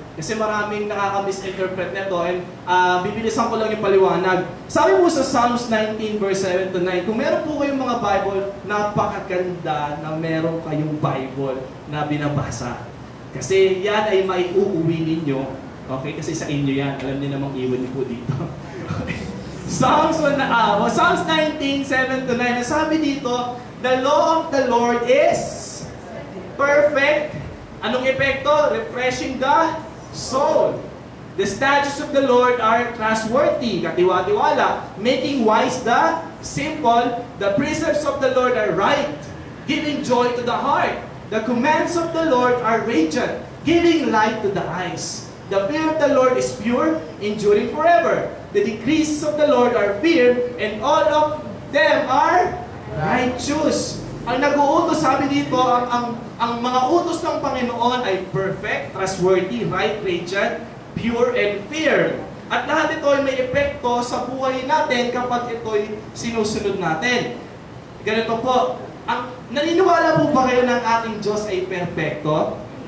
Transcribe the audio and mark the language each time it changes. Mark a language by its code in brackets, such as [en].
[tl] Kasi maraming nakaka-misinterpret nito and bibilisan ko lang yung paliwanag. Sabi po sa Psalms 19 verse 7 to 9, kung meron po kayong mga Bible, napakaganda na meron kayong Bible na binabasa. Kasi yan ay maiuuwi ninyo, okay? Kasi sa inyo yan, alam niyo namang iwan niyo po dito. [en] Psalms 19, 7 to 9, [tl] sabi dito, [en] the law of the Lord is perfect. [tl] Anong epekto? [en] Refreshing the soul. The statutes of the Lord are trustworthy, [tl] katiwa-tiwala, [en] making wise the simple. The precepts of the Lord are right, giving joy to the heart. The commands of the Lord are radiant, giving light to the eyes. The fear of the Lord is pure, enduring forever. The decrees of the Lord are feared, and all of them are righteous. [tl] Ang nag-uutos, sabi dito, ang mga utos ng Panginoon ay [en] perfect, trustworthy, right, radiant, pure, and feared. [tl] At lahat ito ay may epekto sa buhay natin kapag ito'y sinusunod natin. Ganito po, naniniwala po ba kayo ng ating Diyos ay perfecto?